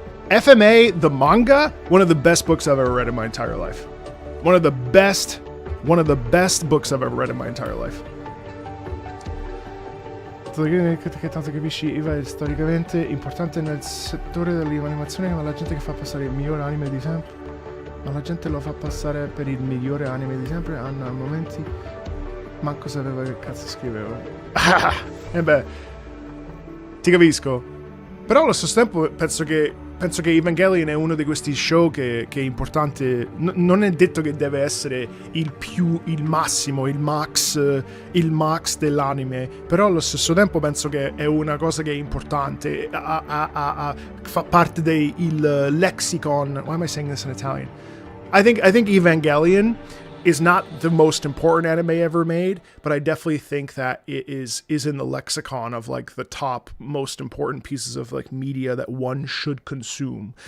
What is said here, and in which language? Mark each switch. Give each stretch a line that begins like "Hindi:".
English: FMA, the manga, one of the best books I've ever read in my entire life. One of the best books I've ever read in my entire life.
Italian: Che tanto capisci, Eva è storicamente importante nel settore dell'animazione, ma la gente che fa passare il migliore anime di sempre, ma la gente lo fa passare per il migliore anime di sempre, hanno momenti manco sapeva che cazzo scriveva. E beh, ti capisco, però allo stesso tempo penso che Evangelion è uno di questi show che è importante. Non è detto che deve essere il massimo, il max dell'anime, però allo stesso tempo penso che è una cosa che è importante, fa parte del lexicon.
English: Why am I saying this in Italian? I think Evangelion is not the most important anime ever made, but I definitely think that it is in the lexicon of like the top most important pieces of like media that one should consume.